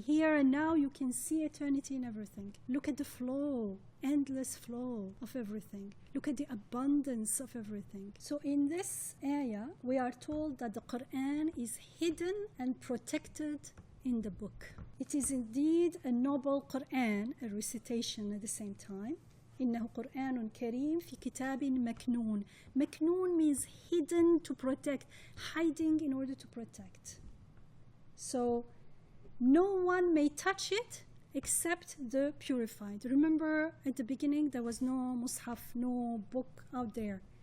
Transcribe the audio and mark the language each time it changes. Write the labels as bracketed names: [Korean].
[English] Here and now you can see eternity in everything. Look at the flow, endless flow of everything. Look at the abundance of everything. So in this ayah, we are told that the Qur'an is hidden and protected in the book. It is indeed a noble Qur'an, a recitation at the same time. [Arabic] إنه قرآن كريم في كتاب مكنون. [English] مكنون means hidden, to protect, hiding in order to protect. So no one may touch it except the purified. Remember at the beginning there was no mushaf, no book out there.